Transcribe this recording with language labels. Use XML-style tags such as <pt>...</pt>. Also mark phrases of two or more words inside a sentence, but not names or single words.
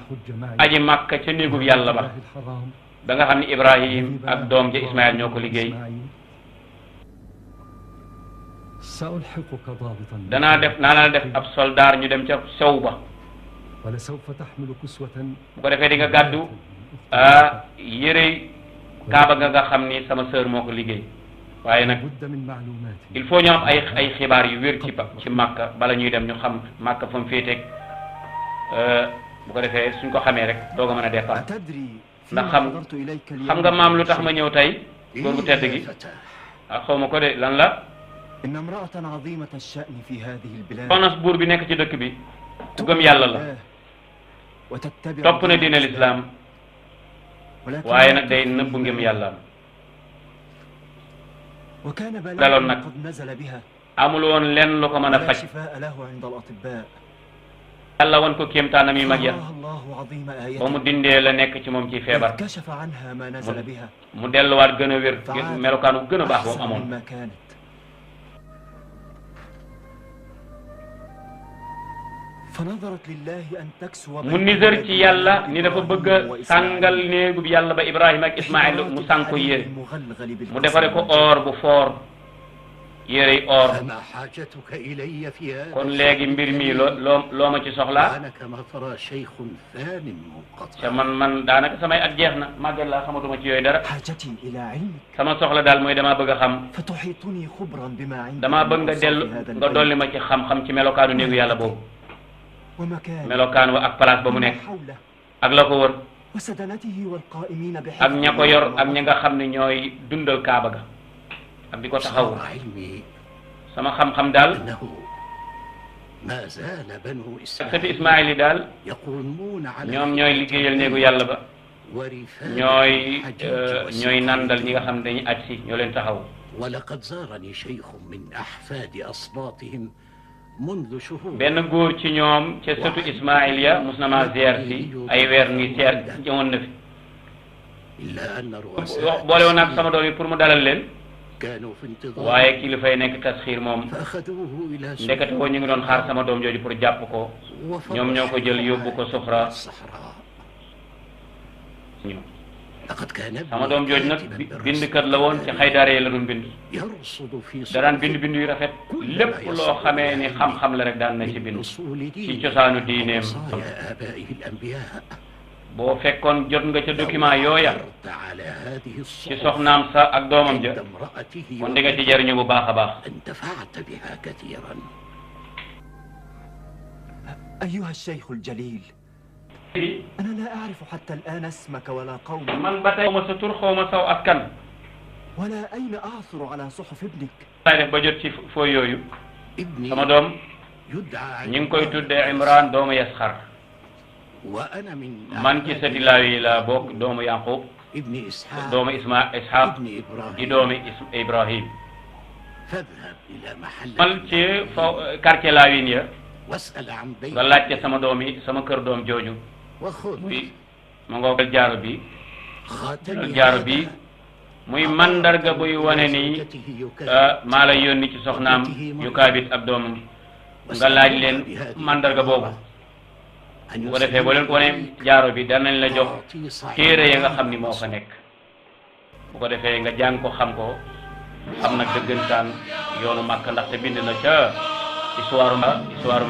<ar>تحج معي</ar> <wo>aji màkka ca néegub yàlla ba</wo> <ar>الله الحرام</ar> <wo>da nga xam ne Ibrahim ak doom ja Ismaël ñoo ko liggéey</wo> <ar>سألحقك ضابطا</ar> <wo>naa la def ab soldaar ñu dem ca sow ba</wo> <ar>ولسوف تحمل كسوة</ar> <wo>bu ko defee di nga gàddu yére kaaba nga xam ni sama sœur moo ko liggéey waaye nag</wo> <ar>بد من معلومات</ar> <fr>il faut</fr> <wo>ñu am ay xibaar yu wér ci Makka bala ñuy dem ñu xam Makka fa mu féeteeg bu ko defee suñ ko xamee rek doog a mën a départ</wo> <ar>أتدري</ar> <wo>ndax xam nga maam lu tax ma ñëw tey góor gu tedd gi ah xaw ma ko de lan la</wo> <ar>إن امرأة عظيمة الشأن في هذه البلاد</ar> <wo>soxna buur bi nekk ci dëkk bi ku gëm yàlla la</wo> <ar>وتتبع</ar> <wo>topp na diine lislaam waaye nag day nëbb ngëm yàllaam</wo> <ar>وكان</ar> <wo>daloon</wo> <ar>بلاء</ar> <wo>nag</wo> <ar>قد نزل بها</ar> <wo>amul woon lenn lu ko mën a</wo> <ar>لا</ar> <wo>faj</wo> <ar>شفاء له عند الأطباء</ar> <wo>yàlla wan ko kéemtaanam yi mag ya</wo> <ar>الله الله عظيم</ar> <wo>ba</wo> <ar>آية</ar> <wo>mu dindee la nekk ci moom ci feebar</wo> <ar>كشف عنها ما نزل بها</ar> <wo>mu delluwaat gën a wér melokaanu gën a baax boobu</wo> <ar>أحسن</ar> <wo>amoon</wo> <ar>مما كانت فنظرت لله أن تكسو</ar> <wo>mu nisër ci yàlla ni dafa bëgg a sàngal néegub yàlla ba Ibrahima ak Ismaïl mu sànk ko yére mu defare ko or bu foor yérey or</wo> <ar>فما حاجتك إلي في هذا</ar> <wo>kon léegi mbir mi loo ma ci soxlaa</wo> <ar>أنا كما ترى شيخ ثان</ar> <wo>te</wo> <ar>منقطع</ar> <wo>man daanaka samay at jeex na màggal laa xamatuma ci yooyu dara</wo> <ar>حاجتي إلى علمك</ar> <wo>sama soxla daal mooy damaa bëgg a xam</wo> <ar>فتحيطني خبرا بما عندك</ar> <wo>damaa bëgg nga</wo> <ar>من</ar> <wo>dellu</wo> <ar>أوصاف هذا</ar> <wo>nga dolli</wo> <ar>البيت</ar> <wo>ma ci xam-xam ci melokaanu néegu yàlla boobu</wo> <ar>ومكان</ar> <wo>melokaan wa ak place ba mu nekk</wo> <ar>حوله</ar> <wo>ak la ko wër</wo> <ar>وسدنته والقائمين</ar> <wo>ak</wo> <ar>بحفظه</ar> <wo>ña ko yor ak ña nga xam ne ñooy dundal kaaba ga ak di ko taxaw</wo> <ar>صار علمي</ar> <wo>sama xam-xam daal</wo> <ar>أنه ما زال بنو</ar> <wo>sëti</wo> <ar>إسرائيل</ar> <wo>Ismaïl yi daal</wo> <ar>يقومون على</ar> <wo>ñoom ñooy liggéeyal néegu yàlla ba</wo> <ar>ورفاق</ar> <wo>ñooy</wo> <ar>الحجاج</ar> <wo>ñooy</wo> <ar>والسقاة.</ar> <wo>nandal ñi nga xam ne dañuy aj si ñoo leen taxaw</wo> <ar>ولقد زارني شيخ من أحفاد أصباطهم منذ شهور</ar> <wo>benn góor ci ñoom ca sëtu Ismaïl ya mus na maa ziar si ay weer ngi seer ñëwoon na fi</wo> <ar>إلا أن رؤساء</ar> <wo>boole woon ak sama doom yi pour mu dalal leen</wo> <ar>كانوا في انتظار</ar> <wo>waaye kilifay nekk tasxiir moom</wo> <ar>فأخذوه إلى</ar> <wo>ndekete ko ñu ngi doon xaar sama doom jooju pour jàpp ko ñoom ñoo ko jël yóbbu ko Sufra</wo> <ar>الصحراء</ar> <wo>ñoom</wo> <ar>لقد كان</ar> <wo>sama doom</wo> <ar>ابني</ar> <wo>jooju nag</wo> <ar>كاتبا</ar> <wo>bindkat la woon ci xaydaare yi la doon bind</wo> <ar>يرصد في</ar> <wo>da daan</wo> <ar>صحف</ar> <wo>bind bind yu rafet lépp loo xamee ni xam-xam la rek daan na ci</wo> <ar>من</ar> <wo>bind</wo> <ar>أصول</ar> <wo>ci</wo> <ar>دينه</ar> <wo>cosaanu diineem</wo> <ar>ووصايا آبائه الأنبياء</ar> <wo>boo fekkoon jot nga ca document yooya</wo> <ar>مرت على هذه</ar> <wo>ci</wo> <ar>الصحف</ar> <wo>soxnaam sa ak doomam ja</wo> <ar>عند امرأته</ar> <wo>kon di nga ci jariñu bu baax a baax</wo> <ar>انتفعت بها كثيرا أيها الشيخ الجليل أنا لا أعرف حتى الآن اسمك ولا قومك</ar> <wo>man ba tey xaw ma sa tur xaw ma saw askan</wo> <ar>ولا أين أعثر على صحف ابنك</ar> <wo>laay def ba jot ci fooy yooyu</wo> <ar>ابني</ar> <wo>sama doom</wo> <ar>يدعى</ar> <wo>ñu ngi koy tuddee Imran doomu Yasxar</wo> <ar>وأنا من</ar> <wo>man ci sëti Laawi la bokk doomu Yaqub</wo> <ar>ابن إسحاق</ar> <wo>doomu Isxaaq</wo> <ar>ابن</ar> <wo>di</wo> <ar>إبراهيم</ar> <wo>doomi Ibrahim</wo> <ar>فاذهب إلى محل</ar> <wo>mal ci quartier Laawin ya</wo> <ar>واسأل عن بيت</ar> <wo>nga laajte sama doom yi sama kër doom jooju</wo> <ar>وخذ</ar> <wo>bi ma nga jaaro bi</wo> <ar>خاتم</ar> <wo>jaaro bi muy mandarga buy wane ni maa la yónni ci soxnaam yu kaabit ab doomam nga laaj leen mandarga boobu bu ko defee boo leen ko wane jaaro bi danañ la jox téere ya nga xam ni moo fa nekk bu ko defee nga jàng ko xam nag dëggantaan yoonu Màkka ndaxte bind na ca histoire</wo>